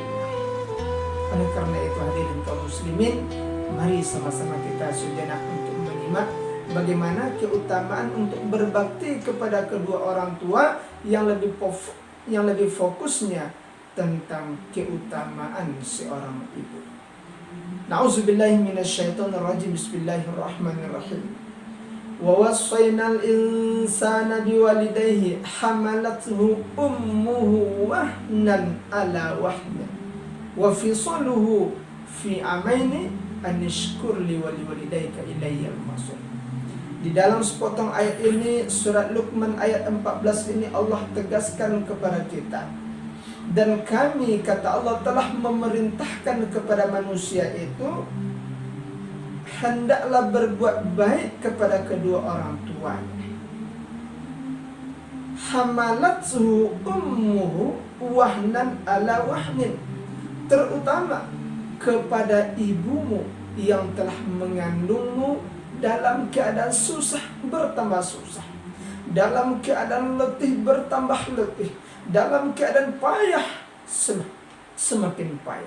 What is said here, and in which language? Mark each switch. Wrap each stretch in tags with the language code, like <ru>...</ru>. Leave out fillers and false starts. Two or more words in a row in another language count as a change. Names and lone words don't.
<id>Oleh karena itu, hadirin kaum muslimin, mari sama-sama kita sejenak untuk menyimak bagaimana keutamaan untuk berbakti kepada kedua orang tua yang lebih fokusnya tentang keutamaan seorang ibu.</id> <ar>نعوذ بالله من الشيطان الرجيم. بسم الله الرحمن الرحيم. ووصينا الإنسان بوالديه حملته أمه وهنا على وهن وفصاله في عامين أن اشكر لي ولوالديك إلي المصير.</ar> <id>Di dalam sepotong ayat ini, surat Luqman ayat 14 ini, Allah tegaskan kepada kita, dan kami, kata Allah, telah memerintahkan kepada manusia itu hendaklah berbuat baik kepada kedua orang tuanya.</id> <ar>حملته أمه وهنا على وهن,</ar> <id>terutama kepada ibumu yang telah mengandungmu dalam keadaan susah bertambah susah, dalam keadaan letih bertambah letih, dalam keadaan payah semakin payah.</id>